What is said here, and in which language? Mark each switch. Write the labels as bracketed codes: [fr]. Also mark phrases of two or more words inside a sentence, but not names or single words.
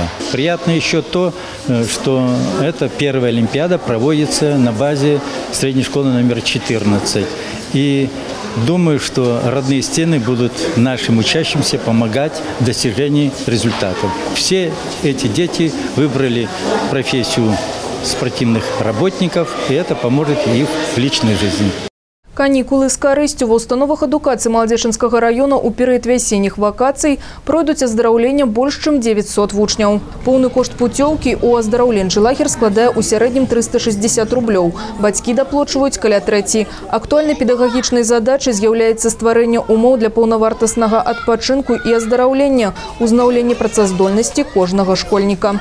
[ru] Приятно еще то, что эта первая олимпиада проводится на базе средней школы номер 14. И думаю, что родные стены будут нашим учащимся помогать в достижении результатов. Все эти дети выбрали профессию спортивных работников, и это поможет их в личной жизни. [be] Канікулы з карысцю ва установах адукацыі Маладзечынскага района ў перыяд вясенніх вакацый пройдуць аздараўлення больш чым 900 вучняў. Поўны кошт путёўкі ў аздараўленчы лагер складае ў сярэднім 360 рублёў. Бацькі даплочваюць каля трэці. Актуальнай педагагічнай задачай з'яўляецца стварэнне умоў для паўнавартаснага адпачынку і аздараўлення, узнаўлення працаздольнасці кожнага школьніка.